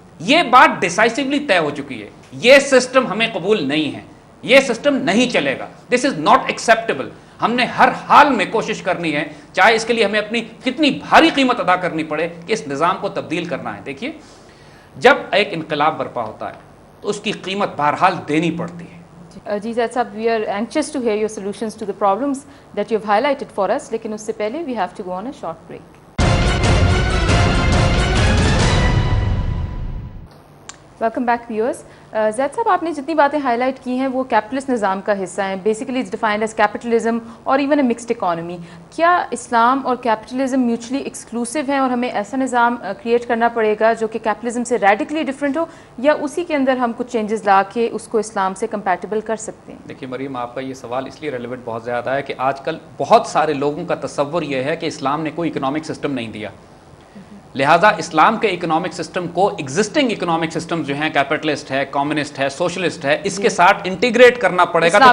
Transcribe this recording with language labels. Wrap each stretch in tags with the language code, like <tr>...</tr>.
<ur>یہ بات ڈیسائسولی طے ہو چکی ہے. یہ سسٹم ہمیں قبول نہیں ہے, یہ سسٹم نہیں چلے گا.</ur> <en>This is not acceptable.</en> <ur>ہم نے ہر حال میں کوشش کرنی ہے, چاہے اس کے لیے ہمیں اپنی کتنی بھاری قیمت ادا کرنی پڑے, کہ اس نظام کو تبدیل کرنا ہے. دیکھیے جب ایک انقلاب برپا ہوتا ہے تو اس کی قیمت بہرحال دینی پڑتی ہے.</ur> <en>جی زید صاحب, we are anxious to hear your solutions to the problems that you have highlighted for us,</en> <ur>لیکن اس سے پہلے</ur> <en>we have to go on a short break. Welcome back viewers.</en> <ur>زید صاحب, آپ نے جتنی باتیں ہائی لائٹ کی ہیں وہ کیپٹلسٹ نظام کا حصہ ہیں.</ur> <en>Basically it's defined as capitalism اور even a mixed economy.</en> <ur>کیا اسلام اور کیپٹلزم میوچلی ایکسکلوسیو ہیں اور ہمیں ایسا نظام کریٹ کرنا پڑے گا جو کہ کیپٹلزم سے ریڈیکلی ڈفرینٹ ہو, یا اسی کے اندر ہم کچھ چینجز لا کے اس کو اسلام سے کمپیٹیبل کر سکتے ہیں؟ دیکھیے مریم, آپ کا یہ سوال اس لیے ریلیونٹ بہت زیادہ ہے کہ آج کل بہت سارے لوگوں کا تصور یہ ہے کہ اسلام نے کوئی اکنامک سسٹم نہیں دیا, لہٰذا اسلام کے اکنامک سسٹم کو ایگزسٹنگ اکنامک سسٹم جو ہیں, کیپٹلسٹ ہے, کمیونسٹ ہے, سوشلسٹ ہے, اس کے ساتھ انٹیگریٹ کرنا پڑے گا.</ur>